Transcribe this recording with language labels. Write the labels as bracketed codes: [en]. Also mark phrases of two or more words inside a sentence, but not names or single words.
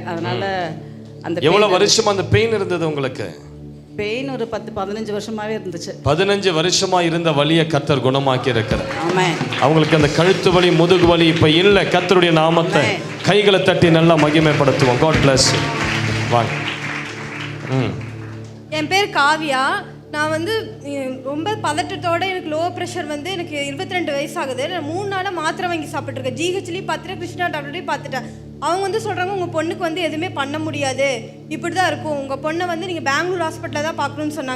[ta] அதனால் அந்த எவ்வளோ வருஷமா அந்த பெயின் இருந்தது உங்களுக்கு? பெயின் ஒரு 10-15 வருஷமாகவே இருந்துச்சு. 15 வருஷமா இருந்த வலியை கர்த்தர் குணமாக்கி இருக்கிறார். ஆமாம். அவங்களுக்கு அந்த கழுத்து வலி, முதுகு வலி இப்போ இல்லை. கர்த்தருடைய நாமத்தை கைகளை தட்டி நல்லா மகிமைப்படுத்துவோம். [en] God bless you. [ta] வாங்க. என் பேர் காவியா. நான் வந்து ரொம்ப பதட்டத்தோட எனக்கு [en] low pressure [ta] வந்து எனக்கு 22 வயசு ஆகுது. நான் 3 நாளாக மாத்திரை வாங்கி சாப்பிட்ருக்கேன். ஜிஹெச்லேயும் பார்த்துட்டேன், கிருஷ்ணா டாக்டர்லையும் பார்த்துட்டேன். அவங்க வந்து சொல்கிறாங்க உங்கள் பொண்ணுக்கு வந்து எதுவுமே பண்ண முடியாது, இப்படி தான் இருக்கும், உங்கள் பொண்ணை வந்து நீங்கள் பெங்களூர் ஹாஸ்பிட்டலில் தான் பார்க்கணுன்னு சொன்னாங்க.